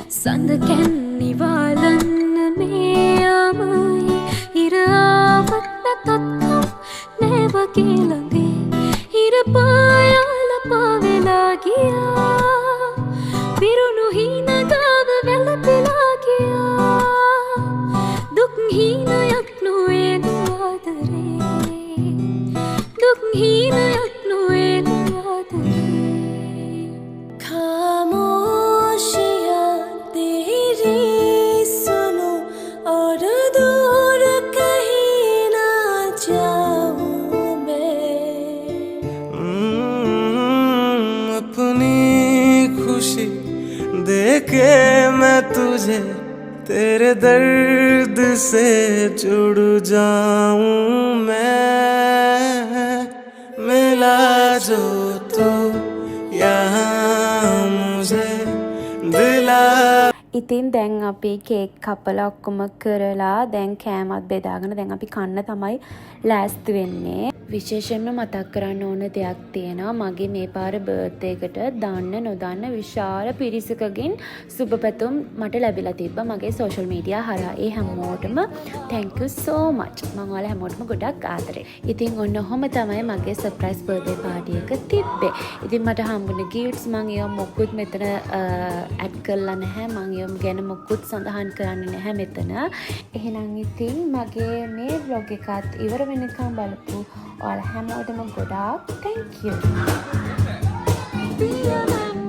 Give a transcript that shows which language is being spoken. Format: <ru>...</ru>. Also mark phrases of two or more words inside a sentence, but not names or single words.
<si>සඳ කැන්නිවාලන්න මේ අමයි ඉරාවත් නැතත්කම් නෑවගේ ළඟේ ඉර පායාල පාවෙලා ගියා පිරුණු හීන ගාව වැළපෙලා ගියා දුක් හීනයක් නොවේ ආදරේ දුක් හීනයක් නොවේ ආදරේ</si> <hi>खामोशियाँ तेरी सुनो और दूर कहीं ना जाऊं मैं अपनी खुशी देके मैं तुझे तेरे दर्द से जुड़ जाऊं मैं मिला जो तू यहाँ मुझे दिला.</hi> <si>ඉතින් දැන් අපි කේක් කපලා ඔක්කොම කරලා දැන් කෑමත් බෙදාගෙන දැන් අපි කන්න තමයි ලෑස්ති වෙන්නේ. විශේෂයෙන්ම මතක් කරන්න ඕන දෙයක් තියෙනවා. මගේ මේ පාර බර්ත්ඩේ එකට දන්න නොදන්න විශාල පිරිසකගෙන් සුබ පැතුම් මට ලැබිලා තිබ්බා මගේ</si> <en>social media</en> <si>හරහා. ඒ හැමෝටම</si> <en>thank you so much.</en> <si>මම ඔයාලා හැමෝටම ගොඩක් ආදරේ. ඉතින් ඔන්න ඔහොම තමයි මගේ</si> <en>surprise birthday party</en> <si>එක තිබ්බේ. ඉතින් මට හම්බුනේ ගිෆ්ට්ස් මම ඒවා මොකුත් මෙතන ඇඩ් කරලා නැහැ. මම ඒවා ගැන මොකුත් සඳහන් කරන්නේ නැහැ මෙතන. එහෙනම් ඉතින් මගේ මේ vlog එකත් ඉවර වෙනකම් බලපු ඔයාලා හැමෝටම ගොඩාක්</si> <en>thank you.</en>